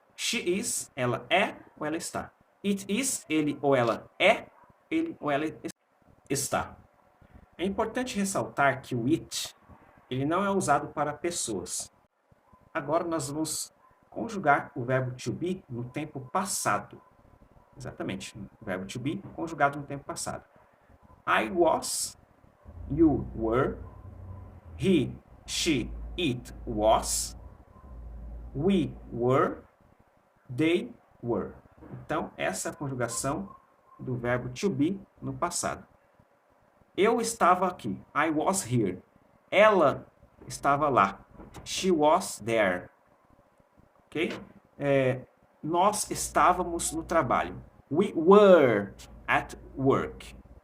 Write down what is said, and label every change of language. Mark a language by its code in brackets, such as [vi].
[en] She is, [pt] ela é ou ela está. [en] It is, [pt] ele ou ela é, ele ou ela está. É importante ressaltar que o it ele não é usado para pessoas. Agora nós vamos conjugar o verbo to be no tempo passado. Exatamente, o verbo to be conjugado no tempo passado. [en] I was, you were, he, she, it was, we were, they were. [pt] Então, essa é a conjugação do verbo to be no passado. Eu estava aqui. [en] I was here. [pt] Ela estava lá. [en] She was there. Ok? [pt] Nós estávamos no trabalho. [en] We were at work.